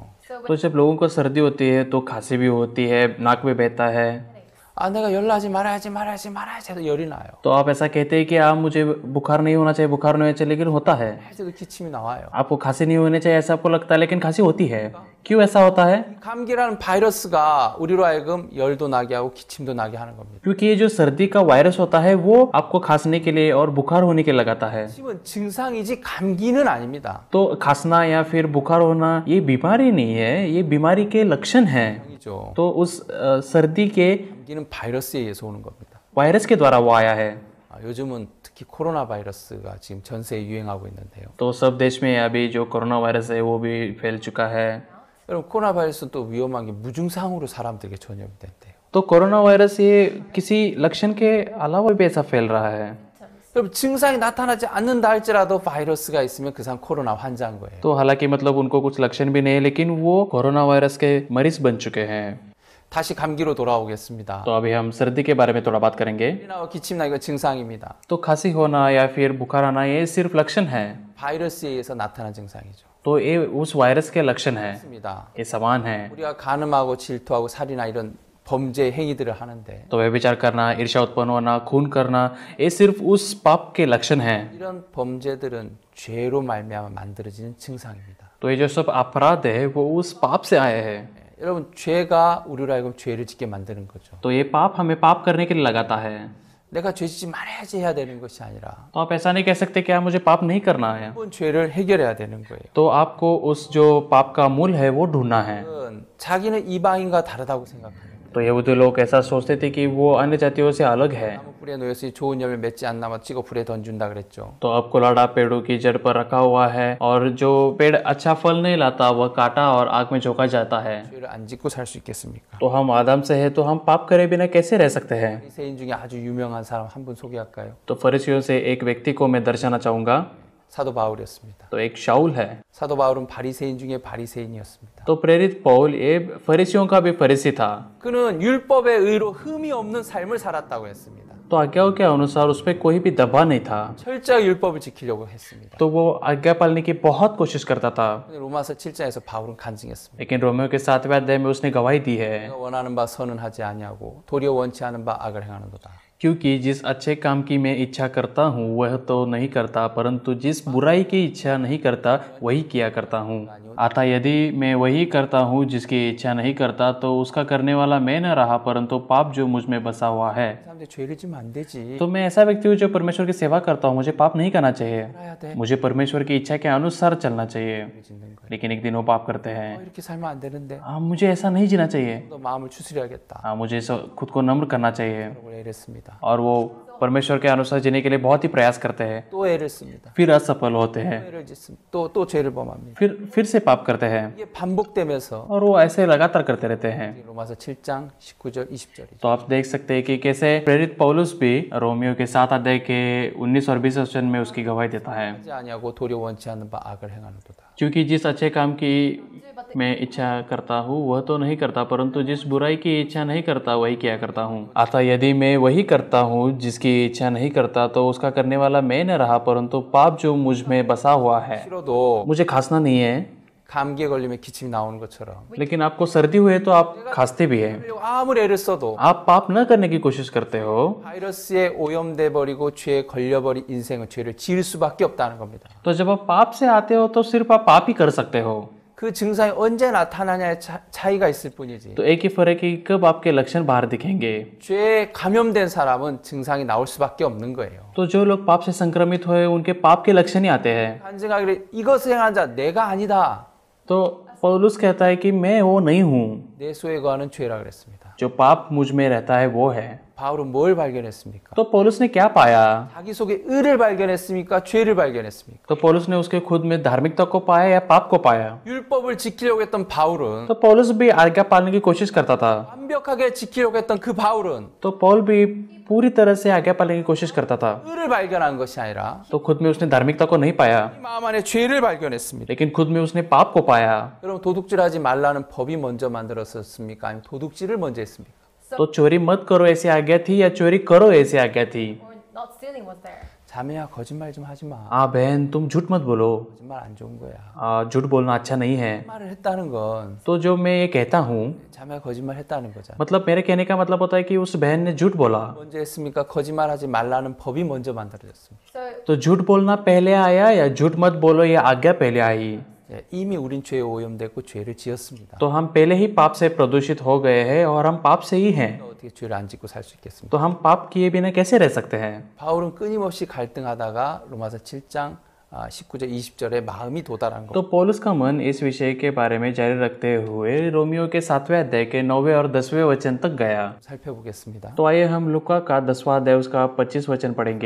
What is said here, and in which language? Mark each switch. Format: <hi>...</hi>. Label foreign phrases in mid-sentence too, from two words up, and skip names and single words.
<hi>तो जब लोगों को सर्दी होती है तो खांसी भी होती है, नाक में बहता है।</hi> <ko>아, 내가 열 나지 말아야지 해서 열이 나요.</ko> <hi>तो आप ऐसा कहते हैं कि आप मुझे बुखार नहीं होना चाहिए, बुखार नहीं होना चाहिए, लेकिन होता है।</hi> <ko>해서도 기침이 나와요.</ko> <hi>आपको खांसी नहीं होनी चाहिए ऐसा आपको लगता है, लेकिन खांसी होती है। क्यों ऐसा होता है?</hi> <ko>감기라는 바이러스가 우리로 하여금 열도 나게 하고 기침도 나게 하는 겁니다.</ko> <hi>क्योंकि ये जो सर्दी का वायरस होता है वो आपको खांसने के लिए और बुखार होने के लिए लगाता है।</hi> <ko>기침은 증상이지 감기는 아닙니다.</ko> <hi>तो खांसना या फिर बुखार होना ये बीमारी नहीं है, ये बीमारी के लक्षण हैं।</hi> <ko>이죠.</ko> <hi>तो उस सर्दी के</hi> <ko>감기는 바이러스에 의해서 오는 겁니다.</ko> <hi>वायरस के द्वारा वो आया है।</hi> <ko>요즘은 특히 코로나 바이러스가 지금 전 세에 유행하고 있는데요.</ko> <hi>तो सब देश में अभी जो कोरोना वायरस है वो भी फैल चुका है।</hi> <ko>여러분 코로나 바이러스는 또 위험한 게 무증상으로 사람들에게 전염이 된대요.</ko> <hi>तो कोरोना वायरस ये किसी लक्षण के अलावा भी ऐसा फैल रहा है।</hi> <ko>여러분 증상이 나타나지 않는다 할지라도 바이러스가 있으면 그 사람 코로나 환자인 거예요.</ko> <hi>तो हालांकि मतलब उनको कुछ लक्षण भी नहीं है, लेकिन वो कोरोना वायरस के मरीज बन चुके हैं।</hi> <ko>다시 감기로 돌아오겠습니다.</ko> <hi>तो अभी हम सर्दी के बारे में थोड़ा बात करेंगे।</hi> <ko>열이나 기침나 이거 증상입니다.</ko> <hi>तो खांसी होना या फिर बुखार आना ये सिर्फ लक्षण है।</hi> <ko>바이러스에 의해서 나타난 증상이죠.</ko> <hi>तो ये उस वायरस के लक्षण है,</hi> <ko>맞습니다.</ko> <hi>ये समान है।</hi> <ko>우리가 간음하고 질투하고 살인이나 이런 범죄 행위들을 하는데</ko> <hi>तो व्यभिचार करना, ईर्ष्या उत्पन्न होना, खून करना ये सिर्फ उस पाप के लक्षण हैं।</hi> <ko>이런 범죄들은 죄로 말미암아 만들어지는 증상입니다.</ko> <hi>तो ये जो सब अपराध है वो उस पाप से आए हैं।</hi> <ko>여러분 죄가 우리로 하여금 죄를 짓게 만드는 거죠.</ko> <hi>तो ये पाप हमें पाप करने के लिए लगाता है।</hi> <ko>내가 죄 짓지 말아야지 해야 되는 것이 아니라</ko> <hi>तो आप ऐसा नहीं कह सकते कि मुझे पाप नहीं करना है।</hi> <ko>그런 죄를 해결해야 되는 거예요.</ko> <hi>तो आपको उस जो पाप का मूल है वो ढूंढना है।</hi> <ko>자기는 이방인과 다르다고 생각합니다.</ko> <hi>तो यहूदी लोग ऐसा सोचते थे कि वो अन्य जातियों से अलग है।</hi> <ko>나무 뿌리에 놓여서 좋은 열매 맺지 않나면 찍어 불에 던준다 그랬죠.</ko> <hi>तो अब कुलाड़ा पेड़ों की जड़ पर रखा हुआ है और जो पेड़ अच्छा फल नहीं लाता वह काटा और आग में झोंका जाता है।</hi> <ko>죄를 안 짓고 살 수 있겠습니까?</ko> <hi>तो हम आदम से है तो हम पाप करे बिना कैसे रह सकते हैं?</hi> <ko>바리새인 중에 아주 유명한 사람 한 분 소개할까요?</ko> <hi>तो फरीसियों से एक व्यक्ति को मैं दर्शाना चाहूंगा।</hi> <ko>사도 바울이었습니다.</ko> <hi>तो एक शाऊल है।</hi> <ko>사도 바울은 바리새인 중에 바리새인이었습니다.</ko> <hi>तो प्रेरित पौल ये फरीसियों का भी फरीसी था।</hi> <ko>그는 율법의 의로 흠이 없는 삶을 살았다고 했습니다.</ko> <hi>तो आज्ञाओं के अनुसार उस पर कोई भी दबाव नहीं था,</hi> <ko>철저하게 율법을 지키려고 했습니다.</ko> <hi>तो वो आज्ञा पालने की बहुत कोशिश करता था।</hi> <ko>근데 로마서 7장에서 바울은 간증했습니다.</ko> <hi>लेकिन रोमियो के 7वें अध्याय में उसने गवाही दी है,</hi> <ko>내가 원하는 바 선은 하지 아니하고 도리어 원치 않은 바 악을 행하는도다.</ko> <hi>क्योंकि जिस अच्छे काम की मैं इच्छा करता हूँ वह तो नहीं करता, परंतु जिस बुराई की इच्छा नहीं करता वही किया करता हूँ। अतः यदि मैं वही करता हूँ जिसकी इच्छा नहीं करता, तो उसका करने वाला मैं न रहा, परंतु पाप जो मुझ में बसा हुआ है।</hi> <ko>사람들이 죄를 지면 안 되지.</ko> <hi>तो मैं ऐसा व्यक्ति हूँ जो परमेश्वर की सेवा करता हूँ, मुझे पाप नहीं करना चाहिए,</hi> <ko>살아야 돼.</ko> <hi>मुझे परमेश्वर की इच्छा के अनुसार चलना चाहिए।</hi> <ko>짓는 거야.</ko> <hi>लेकिन एक दिन वो पाप करते हैं,</hi> <ko>이렇게 살면 안 되는데.</ko> <hi>मुझे ऐसा नहीं जीना चाहिए,</hi> <ko>너 마음을 추스려야겠다.</ko> <hi>मुझे खुद को नम्र करना चाहिए।</hi> <ko>라고 애를 씁니다.</ko> <hi>और वो परमेश्वर के अनुसार जीने के लिए बहुत ही प्रयास करते हैं,</hi> <ko>또 애를 씁니다.</ko> <hi>फिर असफल होते हैं,</hi> <ko>애를 짓습니다. 또 죄를 범합니다.</ko> <hi>फिर से पाप करते हैं,</hi> <ko>이게 반복되면서</ko> <hi>और वो ऐसे लगातार करते रहते हैं।</hi> <ko>로마서 7장 19절 20절이죠.</ko> <hi>तो आप देख सकते हैं कि कैसे प्रेरित पौलुस भी रोमियो के 7 अध्याय के 19 और 20 वचन में उसकी गवाही देता है,</hi> <ko>하지 아니하고 도리어 원치 않는 바 악을 행하는도다.</ko> <hi>क्योंकि जिस अच्छे काम की मैं इच्छा करता हूँ वह तो नहीं करता, परंतु जिस बुराई की इच्छा नहीं करता वही किया करता हूँ। अतः यदि मैं वही करता हूँ जिसकी इच्छा नहीं करता, तो उसका करने वाला मैं न रहा, परंतु पाप जो मुझ में बसा हुआ है।</hi> <ko>싫어도</ko> <hi>मुझे खांसना नहीं है,</hi> <ko>감기에 걸리면 기침이 나오는 것처럼</ko> <hi>लेकिन आपको सर्दी हुई है तो आप खांसते भी हैं।</hi> <ko>아무리 애를 써도</ko> <hi>आप पाप न करने की कोशिश करते हो,</hi> <ko>바이러스에 오염돼 버리고 죄에 걸려버린 인생은 죄를 지을 수밖에 없다는 겁니다.</ko> <hi>तो जब आप पाप से आते हो तो सिर्फ आप पाप ही कर सकते हो।</hi> <ko>그 증상이 언제 나타나냐의 차이가 있을 뿐이지.</ko> <hi>तो एक ही फर्क है कि कब आपके लक्षण बाहर दिखेंगे।</hi> <ko>죄에 감염된 사람은 증상이 나올 수밖에 없는 거예요.</ko> <hi>तो जो लोग पाप से संक्रमित हुए उनके पाप के लक्षण ही आते हैं।</hi> <ko>간증하기를 이것을 행한 자 내가 아니다.</ko> <hi>तो पौलुस कहता है कि मैं वो नहीं हूँ,</hi> <ko>내 소에 거하는 죄라 그랬습니다.</ko> <hi>जो पाप मुझ में रहता है वो है।</hi> <ko>바울은 뭘 발견했습니까?</ko> <hi>तो पौलुस ने क्या पाया?</hi> <ko>자기 속에 의를 발견했습니까? 죄를 발견했습니까?</ko> <hi>तो पौलुस ने उसके खुद में धार्मिकता को पाया या पाप को पाया?</hi> <ko>율법을 지키려고 했던 바울은</ko> <hi>तो पौलुस भी आज्ञा पालने की कोशिश करता था,</hi> <ko>완벽하게 지키려고 했던 그 바울은</ko> <hi>तो पौल भी पूरी तरह से आज्ञा पालने की कोशिश करता था,</hi> <ko>의를 발견한 것이 아니라</ko> <hi>तो खुद में उसने धार्मिकता को नहीं पाया,</hi> <ko>이 마음 안에 죄를 발견했습니다.</ko> <hi>लेकिन खुद में उसने पाप को पाया।</hi> <ko>여러분 도둑질하지 말라는 법이 먼저 만들었었습니까? 아니면 도둑질을 먼저 했습니까?</ko> <hi>तो चोरी मत करो ऐसी आज्ञा थी या चोरी करो ऐसी आज्ञा थी?</hi> <en>or not stealing was there.</en> <ko>자매야 거짓말 좀 하지 마.</ko> <hi>बहन तुम झूठ मत बोलो,</hi> <ko>거짓말 안 좋은 거야.</ko> <hi>झूठ बोलना अच्छा नहीं है।</hi> <ko>말을 했다는 건</ko> <hi>तो जो मैं ये कहता हूँ,</hi> <ko>자매가 거짓말 했다는 거잖아.</ko> <hi>मतलब मेरे कहने का मतलब होता है कि उस बहन ने झूठ बोला।</hi> <ko>먼저 했습니까? 거짓말하지 말라는 법이 먼저 만들어졌습니다.</ko> <hi>So तो झूठ बोलना पहले आया या झूठ मत बोलो ये आज्ञा पहले आई?</hi> <ko>이미 우린 죄에 오염됐고 죄를 지었습니다.</ko> <hi>तो हम पहले ही पाप से प्रदूषित हो गए हैं और हम पाप से ही हैं,</hi> <ko>어떻게 죄를 안 짓고 살 수 있겠습니까?</ko> <hi>तो हम पाप किए बिना कैसे रह सकते हैं?</hi> <ko>바울은 끊임없이 갈등하다가 로마서 7장 19절 20절에 마음이 도달한 거.</ko> <hi>तो पौलुस का मन इस विषय के बारे में जारी रखते हुए रोमियो के 7वें अध्याय के 9वें और 10वें वचन तक गया।</hi> <ko>살펴보겠습니다.</ko> <hi>तो आइए हम लूका का 10वां अध्याय उसका 25 वचन पढ़ेंगे।</hi>